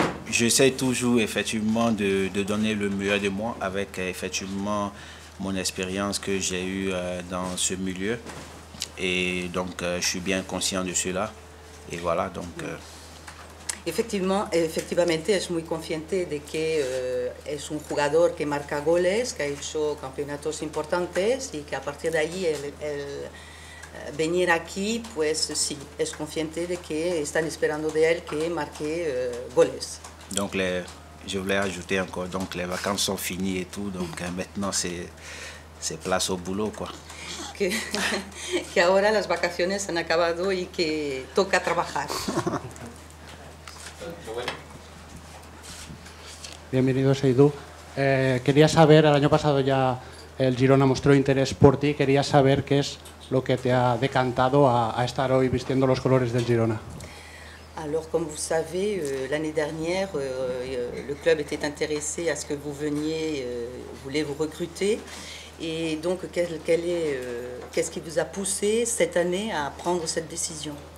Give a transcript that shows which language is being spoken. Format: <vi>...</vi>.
<fr>J'essaie toujours effectivement de donner le meilleur de moi avec effectivement mon expérience que j'ai eue dans ce milieu. Et donc je suis bien conscient de cela. Et voilà, donc...</fr> <es>Efectivamente es muy consciente de que es un jugador que marca goles, que ha hecho campeonatos importantes y que a partir de allí el venir aquí, pues sí, es consciente de que están esperando de él que marque goles.</es> <fr>Donc je voulais ajouter encore, donc les vacances sont finies et tout, donc maintenant c'est place au boulot, quoi.</fr> <es>Que ahora las vacaciones han acabado y que toca trabajar. Bienvenido, Seydou. Quería saber, el año pasado ya el Girona mostró interés por ti, quería saber qué es lo que te ha decantado a estar hoy vistiendo los colores del Girona.</es> <fr>Alors, comme vous savez, l'année dernière, le club était intéressé à ce que vous veniez, voulait vous recruter. Et donc, qu'est-ce qui vous a poussé cette année à prendre cette décision?</fr>